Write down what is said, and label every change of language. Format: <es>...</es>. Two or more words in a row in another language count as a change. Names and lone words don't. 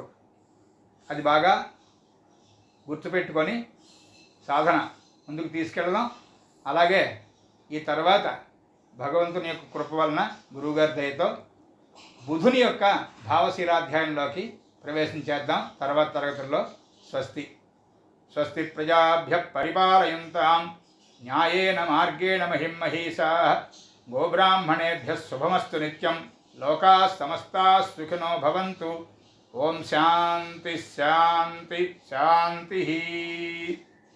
<te>అది బాగా గుర్తుపెట్టుకొని సాధన ముందుకు తీసుకెళ్దాం. అలాగే ఈ తర్వాత భగవంతుని యొక్క కృప వలన గురువుగారి దయతో బుధుని యొక్క భావశీలాధ్యాయంలోకి ప్రవేశించేద్దాం తర్వాత తరగతుల్లో.</te> <sa>స్వస్తి స్వస్తి ప్రజాభ్య పరిపాలయంతాం న్యాయేన మార్గేణ మహిమహీషాః గోబ్రాహ్మణేభ్యः శుభమస్తు నిత్యం. లోకాः సమస్తాः సుఖినో భవంతు. ఓం శాంతి శాంతి శాంతి.</sa>